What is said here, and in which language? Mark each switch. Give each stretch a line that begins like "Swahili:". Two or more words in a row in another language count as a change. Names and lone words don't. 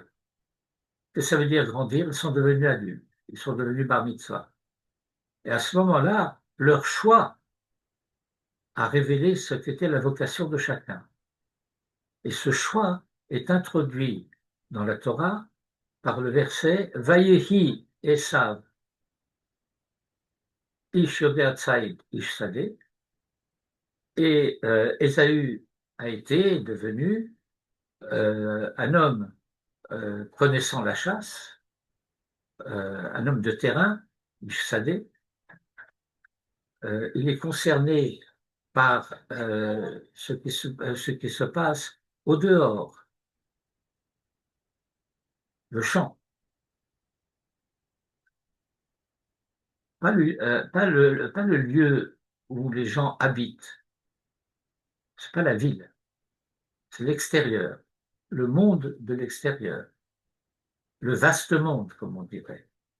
French: Que ça veut dire grandir? Ils sont devenus adultes, ils sont devenus
Hebrew: בר מצווה.
French: Et à ce moment-là, leur choix a révélé ce qu'était la vocation de chacun. Et ce choix est introduit dans la Torah par le verset
Hebrew: ויהי עשו איש יודע ציד איש שדה.
French: Et Ésaü a été devenu un homme connaissant la chasse, un homme de terrain,
Hebrew: איש שדה.
French: Il est concerné par ce qui se passe au dehors, le champ, pas le lieu où les gens habitent, c'est pas la ville, c'est l'extérieur, le monde de l'extérieur, le vaste monde, comme on dirait.